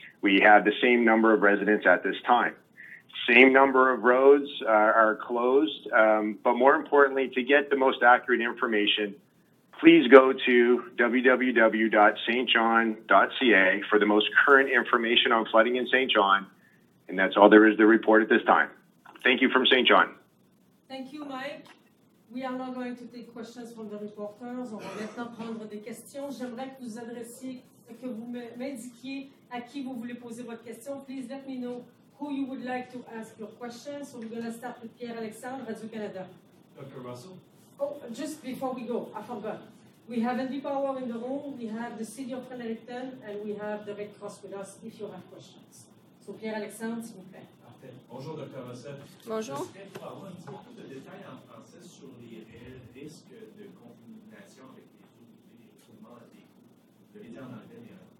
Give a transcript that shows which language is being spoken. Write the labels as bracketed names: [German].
[English] We have the same number of residents at this time. Same number of roads are closed, but more importantly, to get the most accurate information, please go to www.stjohn.ca for the most current information on flooding in St. John, and that's all there is to report at this time. Thank you from St. John. Thank you, Mike. We are now going to take questions from the reporters. [French] On va maintenant prendre des questions. J'aimerais que vous adressiez, que vous m'indiquiez à qui vous voulez poser votre question. [English] Please let me know who you would like to ask your question. So we're going to start with Pierre-Alexandre, Radio-Canada. Dr. Russell? Oh, just before we go, I forgot. We have NB Power in the room, we have the City of Fredericton, and we have the Red Cross with us if you have questions. So [French] Pierre-Alexandre, s'il vous plaît. Parfait. Bonjour, Dr. Russell. Bonjour. Je serais pour avoir un petit peu plus de détails en français sur les réels risques de contamination avec les écoulements des coups. Vous l'avez dit en anglais, mais